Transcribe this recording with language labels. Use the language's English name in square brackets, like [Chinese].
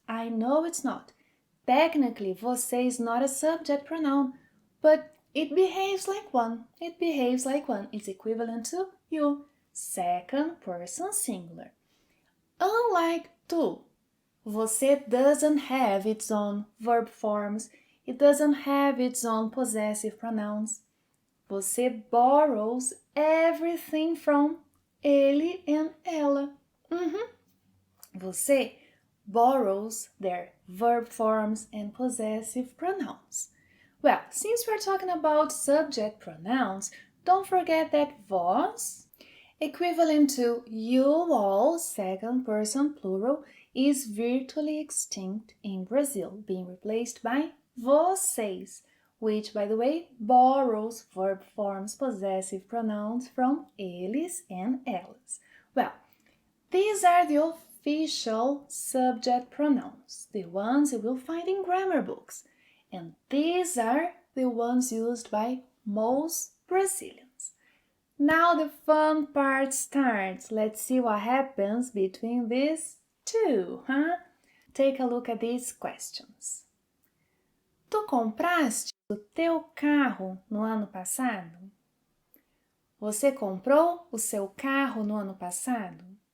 [English] I know it's not. Technically, você is not a subject pronoun, but it behaves like one. It's equivalent to you. Second person singular. Unlike tu, você doesn't have its own verb forms. It doesn't have its own possessive pronouns. Você borrows everything from ele and ela. Você borrows their verb forms and possessive pronouns. Well, since we're talking about subject pronouns, don't forget that vós, equivalent to you all, second person plural, is virtually extinct in Brazil, being replaced by vocês, which, by the way, borrows verb forms, possessive pronouns from eles and elas. Well, these are the official subject pronouns, the ones you will find in grammar books, and these are the ones used by most Brazilians. Now the fun part starts. Let's see what happens between these two, huh? Take a look at these questions. [Portuguese] Tu compraste o teu carro no ano passado? Você comprou o seu carro no ano passado?